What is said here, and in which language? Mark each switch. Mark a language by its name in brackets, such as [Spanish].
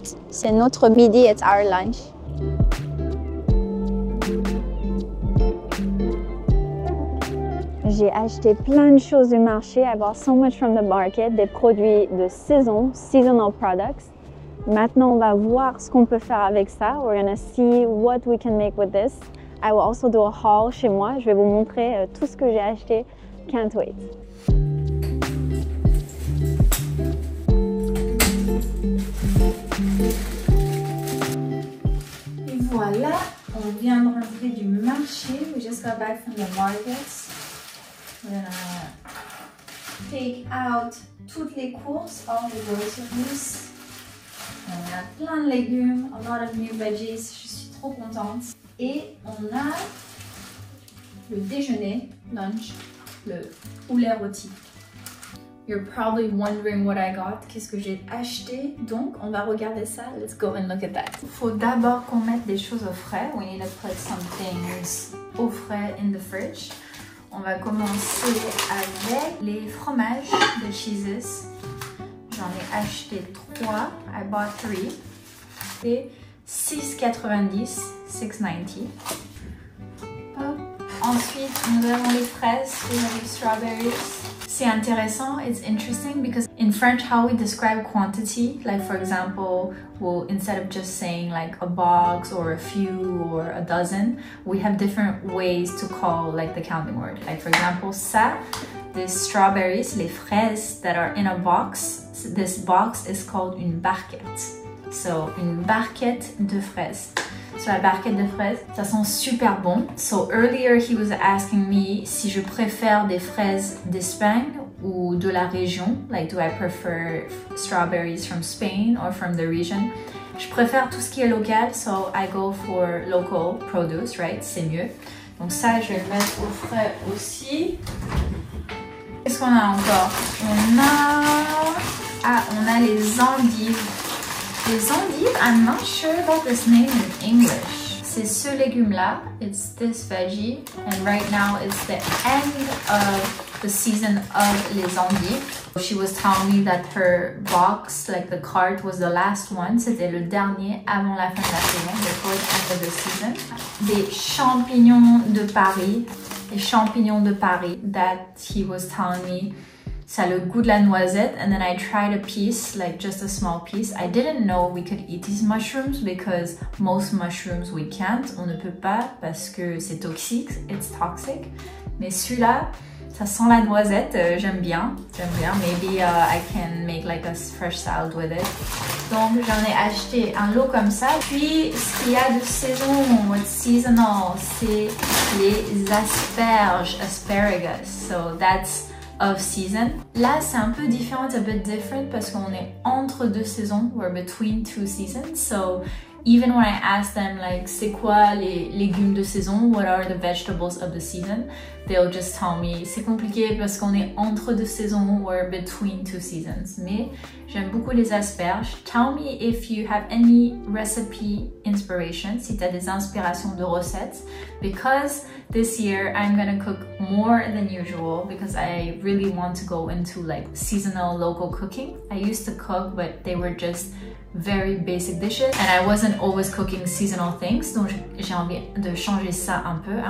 [French] C'est notre midi, [English] it's our lunch. [French] J'ai acheté plein de choses du marché. [English] I bought so much from the market, [French] des produits de saison, [English] seasonal products. [French] Maintenant, on va voir ce qu'on peut faire avec ça. [English] We're gonna see what we can make with this. I will also do a haul [French] chez moi. Je vais vous montrer tout ce que j'ai acheté. [English] Can't wait. [French] Et voilà, on vient de rentrer du marché. [English] We just got back from the markets. We're gonna take out [French] toutes les courses, [English] all the groceries. [French] On a plein de légumes, [English] a lot of new veggies. [French] Je suis trop contente. Et on a le déjeuner, lunch, le poulet rôti. [English] You're probably wondering what I got, [French] qu'est-ce que j'ai acheté. Donc, on va regarder ça. [English] Let's go and look at that. [French] Il faut d'abord qu'on mette des choses au frais. [English] We need to put some things [French] au frais [English] in the fridge. [French] On va commencer avec les fromages, [English] the cheeses. [French] J'en ai acheté 3. [English] I bought 3. [French] Et 6,90, 6,90. Ensuite, nous avons les fraises, [English] we have strawberries. C'est intéressant, it's interesting because in French how we describe quantity, like for example, we'll instead of just saying like a box or a few or a dozen, we have different ways to call like the counting word. Like for example, ça, the strawberries, [French] les fraises [English] that are in a box, this box is called [French] une barquette. So, une barquette de fraises. So, la barquette de fraises, ça sent super bon. [English] So, earlier he was asking me [French] si je préfère des fraises d'Espagne ou de la région. [English] Like, do I prefer strawberries from Spain or from the region? [French] Je préfère tout ce qui est local, [English] so I go for local produce, right? [French] C'est mieux. Donc ça, je vais le mettre au frais aussi. Qu'est-ce qu'on a encore? On a les endives. Les endives, [English] I'm not sure about this name in English. [French] C'est ce légume-là, [English] it's this veggie, and right now it's the end of the season of [French] les endives. [English] She was telling me that her box, like the cart, was the last one. [French] C'était le dernier avant la fin de la saison, [English] before the end of the season. [French] Des champignons de Paris, les champignons de Paris [English] that he was telling me. [French] Ça a le goût de la noisette, [English] and then I tried a piece, like just a small piece. I didn't know we could eat these mushrooms because most mushrooms we can't. [French] On ne peut pas parce que c'est toxique, [English] it's toxic. [French] Mais celui-là, ça sent la noisette, j'aime bien. [English] Maybe I can make like a fresh salad with it. [French] Donc j'en ai acheté un lot comme ça. Puis ce qu'il y a de saison, [English] what's seasonal, [French] c'est les asperges, asparagus. [English] So that's of season. [French] Là, c'est un peu différent, [English] it's a bit different [French] parce qu'on est entre deux saisons, [English] we're between two seasons. So Even when I ask them like [French] c'est quoi les légumes de saison, [English] what are the vegetables of the season, they'll just tell me [French] c'est compliqué parce qu'on est entre deux saisons [English] or between two seasons. [French] Mais j'aime beaucoup les asperges. [English] Tell me if you have any recipe inspiration, [French] si tu as des inspirations de recettes, [English] because this year I'm gonna cook more than usual because I really want to go into like seasonal local cooking. I used to cook but they were just very basic dishes and I wasn't always cooking seasonal things, [French] donc j'ai envie de changer ça un peu.